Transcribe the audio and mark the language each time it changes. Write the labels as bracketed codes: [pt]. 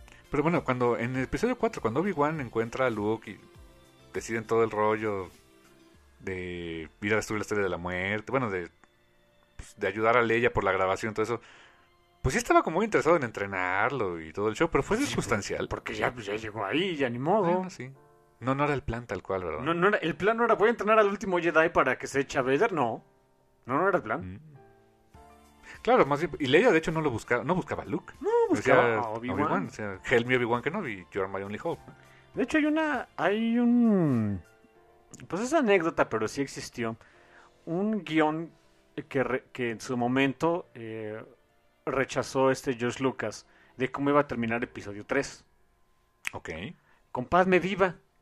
[es] Pero bueno, cuando en el episodio 4, cuando Obi-Wan encuentra a Luke y deciden todo el rollo de ir a destruir la Estrella de la Muerte, bueno, de pues, de ayudar a Leia por la grabación y todo eso, pues sí estaba como muy interesado en entrenarlo y todo el show, pero fue circunstancial. Sí, porque ya llegó ahí, ya ni modo. Bueno, sí. No era el plan tal cual, ¿verdad? No era, el plan no era voy a entrenar al último Jedi para que se eche a Vader, no. No era el plan. Claro, más bien, y Leia de hecho no lo buscaba, no buscaba a Luke. No, buscaba a Obi-Wan. O sea, [en] Hail me Obi-Wan Kenobi, you're my only hope. [es] De hecho hay un... Pues es anécdota, pero sí existió. Un guión que en su momento rechazó este George Lucas de cómo iba a terminar episodio 3. Ok. Con Padme Viva.